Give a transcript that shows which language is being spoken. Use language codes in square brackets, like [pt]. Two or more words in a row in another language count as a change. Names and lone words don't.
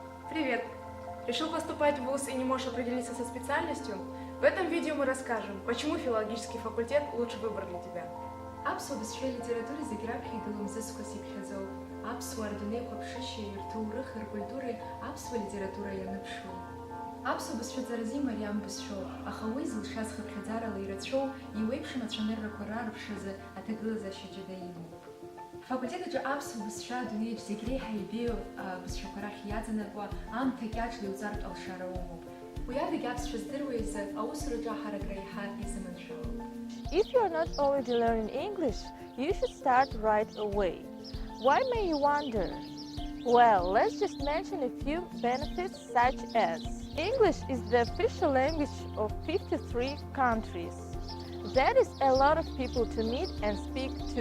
[ru] Привет! Решил поступать в ВУЗ и не можешь определиться со специальностью? В этом видео мы расскажем, почему филологический факультет лучший выбор для тебя. [ab] Аԥсуа бызшәа литература зегь раԥхьа игылымзызқәа сиԥхьаӡоуп. Аԥсуаа рдунеиқәыԥшышьеи рҭоурыхи ркультуреи аԥсуа литература ианыԥшуеит. Аԥсуа бызшәаҵаразы имариам бызшәоуп, аха уи зылшаз хыԥхьаӡарала ирацәоу, иуеиԥшым ацәаныррақәа рарԥшразы аҭагылазаашьа џьада имоуп. Факультет аҿы аԥсуа бызшәа адунеиаҿ зегь реиҳа ибеиоу бызшәақәа рахь иаҵанакуа аамҭа кьаҿла иуҵартә алшара умоуп. Уи адагь аԥсшәа здыруа изы аусураҿы аҳаракра иаҳа изыманшәалоуп. [en] If you are not already learning English, you should start right away. Why, may you wonder? Well, let's just mention a few benefits such as English is the official language of 53 countries. That is a lot of people to meet and speak to.